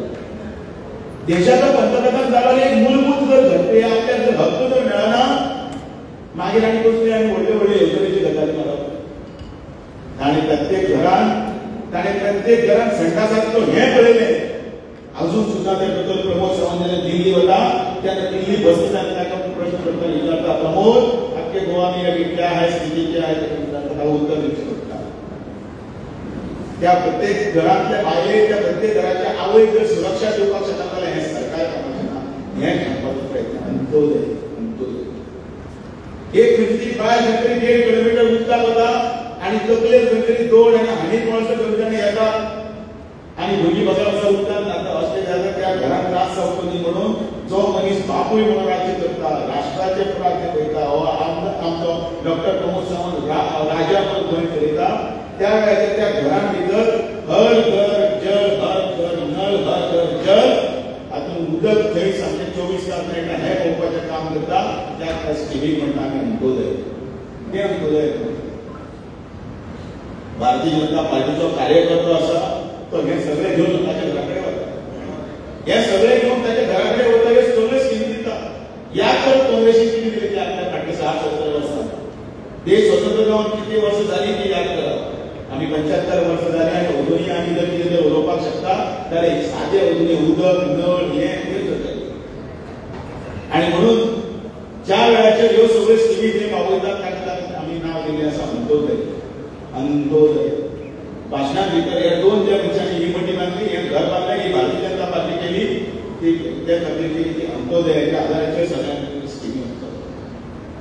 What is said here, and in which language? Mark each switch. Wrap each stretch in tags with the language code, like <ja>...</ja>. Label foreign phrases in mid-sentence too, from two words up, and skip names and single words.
<kok>देशाचो पंतप्रधान जालो एक मूलभूत जर घडटे आपल्याक जर हक्क जर मेळना मागीर आनी कसले आनी व्हडले व्हडले येवजणेची गजाली मारप. ताणें प्रत्येक घरांत संडासाचो हें पळयलें. अजून सुद्धा ते डॉक्टर प्रमोद सावंत जेन्ना दिल्ली वता तेन्ना दिल्ली बसता ताका प्रश्न करता विचारता प्रमोद</kok> <hi>आपके गोवा में अभी क्या है स्थिति क्या है</hi> <kok>ताका उत्तर दिवचें पडटा. त्या प्रत्येक घरांतल्या बायलेक त्या प्रत्येक घराच्या आवयक जर सुरक्षा दिवपाक शकता जाल्यार हें सरकार कामाचें ना. हें सांगपाचो प्रयत्न अंत्योदय एक खंयची तरी बायल खंय तरी 1.5 किलोमीटर उदकाक वता आनी तकलेर खंय तरी दोड आनी हानीक मळसो घेवन तेन्ना येता आणि भुरगीं बसा बसा उठतात आता अशें जाता त्या घरांत त्रास जावचो न्ही म्हणून जो मनीस बापूय म्हणून राज्य करता राष्ट्राचे राज्य पळयता हो आमचो डॉक्टर प्रमोद सावंत राजा म्हणून गोंय चलयता त्या वेळाचेर त्या घरां भितर</kok> <hi>हर घर जल हर घर नळ हर घर जल</hi> <kok>हातूंत उदक थंय सामकें 24 तास मेळटा हें पळोवपाचें काम करता. त्या स्किमीक म्हणटा आमी अंत्योदय. तें अंत्योदय भारतीय जनता पार्टीचो कार्यकर्तो आसा तो हे सगळे घेऊन ताच्या घराकडे वता. हे सगळे घेऊन ताच्या घराकडे वता हे सगळे स्कीम दिता. या तर काँग्रेसीन किती दिली ती आपल्या फाटली 60-70 वर्सां. देश स्वतंत्र जावन किती वर्ष झाली ती याद करा. आम्ही 75 वर्ष झाली आणि अजूनही आम्ही जर कितें जर उलोवपाक शकता जाल्यार सादे अजूनही उदक नळ हें करता. आणि म्हणून ज्या वेळाचेर ह्यो सगळ्यो स्किमी जे बाबयतात ताका आमी नांव दिल्लें आसा अंत्योदय. अंत्योदय भाषणां भितर हे दोन ज्या मनशांनी ही मटी बांदली हें घर बांदलें ही भारतीय जनता पार्टी केली ती त्या खातीर ती अंत्योदयाच्या आदाराचेर सगळ्यांक स्किमी आसतात.</kok>